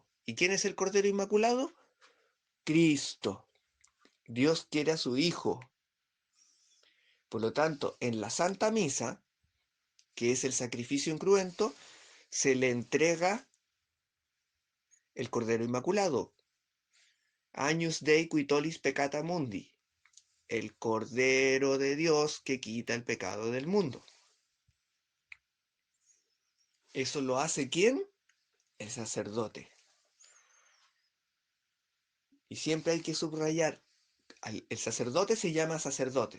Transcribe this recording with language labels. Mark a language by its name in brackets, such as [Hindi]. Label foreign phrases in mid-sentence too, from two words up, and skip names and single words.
[Spanish] ¿Y quién es el cordero inmaculado? Cristo. Dios quiere a su Hijo. Por lo tanto, en la Santa Misa, que es el sacrificio incruento, se le entrega el Cordero Inmaculado. [Latin] Agnus Dei qui tollis peccata mundi. [Spanish] El Cordero de Dios que quita el pecado del mundo. ¿Eso lo hace quién? El sacerdote. Y siempre hay que subrayar, el sacerdote se llama sacerdote.